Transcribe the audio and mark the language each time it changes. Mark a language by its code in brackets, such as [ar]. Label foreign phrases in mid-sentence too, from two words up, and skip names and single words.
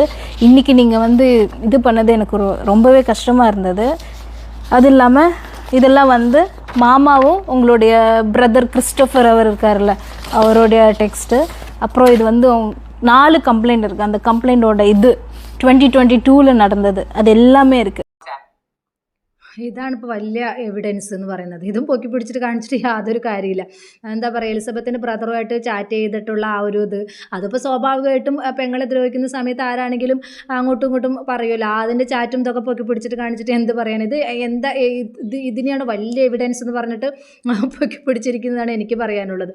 [ta] இன்றைக்கி நீங்கள் இது பண்ணது எனக்கு ரொம்பவே கஷ்டமாக இருந்தது. அது இல்லாமல் இதெல்லாம் மாமாவும் உங்களுடைய பிரதர் கிறிஸ்டோஃபர் அவர் இருக்கார்ல, அவருடைய டெக்ஸ்ட்டு. அப்புறம் இது 4 கம்ப்ளைண்ட் இருக்குது. அந்த கம்ப்ளைண்ட்டோட இது 2022 நடந்தது, அது எல்லாமே இருக்குது. [ml] ഇതാണ് ഇപ്പോൾ വലിയ എവിഡൻസ് എന്ന് പറയുന്നത്. ഇതും പൊക്കി പിടിച്ചിട്ട് കാണിച്ചിട്ട് യാതൊരു കാര്യമില്ല. എന്താ പറയുക, എലിസബത്തിൻ്റെ ബ്രദറുമായിട്ട് ചാറ്റ് ചെയ്തിട്ടുള്ള ആ ഒരു ഇത്, അതിപ്പോൾ സ്വാഭാവികമായിട്ടും പെങ്ങളെ ദ്രോഹിക്കുന്ന സമയത്ത് ആരാണെങ്കിലും അങ്ങോട്ടും ഇങ്ങോട്ടും പറയുമല്ലോ. അതിൻ്റെ ചാറ്റും ഇതൊക്കെ പൊക്കി പിടിച്ചിട്ട് കാണിച്ചിട്ട് എന്ത് പറയാൻ? ഇതിനെയാണ് വലിയ എവിഡൻസ് എന്ന് പറഞ്ഞിട്ട് പൊക്കി പിടിച്ചിരിക്കുന്നതാണ് എനിക്ക് പറയാനുള്ളത്.